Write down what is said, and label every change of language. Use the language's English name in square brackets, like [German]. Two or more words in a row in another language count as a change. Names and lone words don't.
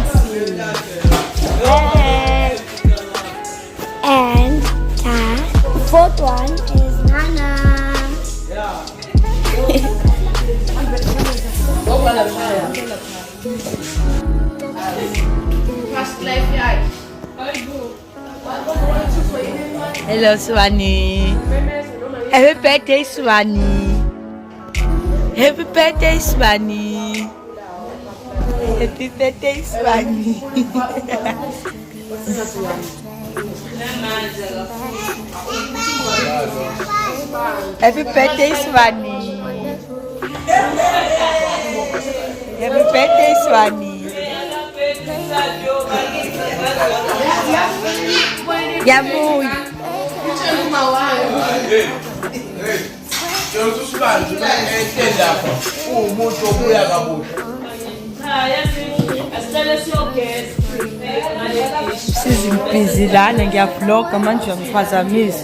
[English] And the fourth one is Nana. Hello, Swani. Happy birthday, Swani. Happy birthday, Swani. Happy birthday, Swani. Happy birthday, Swani. Happy birthday, Swani. Yamu. [Zulu] manje stand lapha umuntu obuya kabusha Sizibhizi lana ngiyavlogga manje uyangiphazamisa.